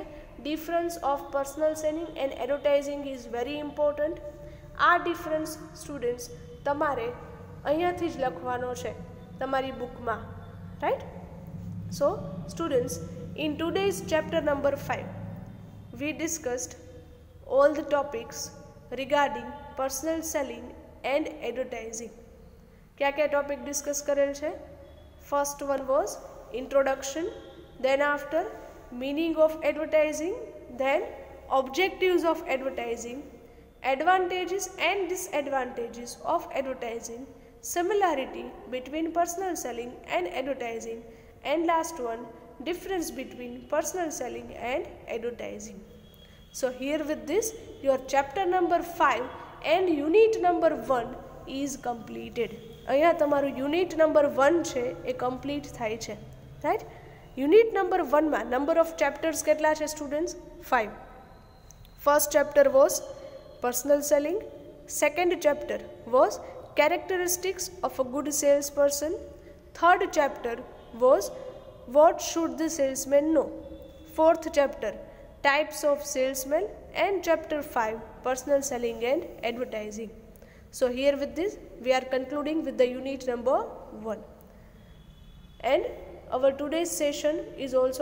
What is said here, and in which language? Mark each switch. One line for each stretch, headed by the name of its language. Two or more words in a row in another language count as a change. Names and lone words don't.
English: difference of personal selling and advertising is very important.
Gujarati: આ
English: difference students
Gujarati: તમારે અહીંયાથી જ લખવાનો છે તમારી બુકમાં, રાઈટ?
English: So students, in today's chapter number 5 we discussed all the topics regarding personal selling and advertising.
Gujarati: ક્યા ક્યા
English: topic discuss
Gujarati: કરેલ છે?
English: first one was introduction, then after meaning of advertising, then objectives of advertising, advantages and disadvantages of advertising, similarity between personal selling and advertising, and last one, difference between personal selling and advertising. So here with this your chapter number 5 and unit number 1 is completed.
Gujarati: અહીંયા તમારું
English: unit number 1
Gujarati: છે એ કમ્પ્લીટ થાય છે, રાઈટ?
English: unit number 1
Gujarati: માં
English: number of chapters
Gujarati: કેટલા છે સ્ટુડન્ટ્સ?
English: 5. first chapter was personal selling, second chapter was characteristics of a good salesperson, third chapter was what should the salesman know, fourth chapter types of salesmen, and chapter 5 personal selling and advertising. So here with this we are concluding with the unit number 1 and our today's session is also ended.